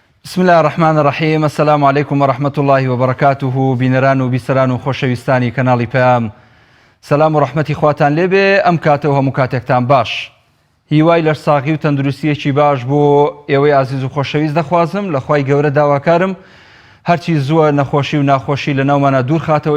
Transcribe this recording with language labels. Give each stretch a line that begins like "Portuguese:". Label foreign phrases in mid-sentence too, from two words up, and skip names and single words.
Arabic: بسم الله الرحمن الرحيم. السلام عليكم ورحمة الله وبركاته.
Central Kurdish: بینەران و بیسەران و خۆشەویستانی کەناڵی پەیام، سەلام و ڕەحمەتی خواتان لێبێ. ئەم کاتەوە هەموو کاتێکتان باش. هیوای لەرساغی و تەندروستیەکی باش بۆ ئێوەی عزیز و خۆشەویست دەخوازم. لە خوای گەورە داواکارم هەرچی زووە نەخۆشی و ناخۆشی لە ناومانە دوور خاتەوە.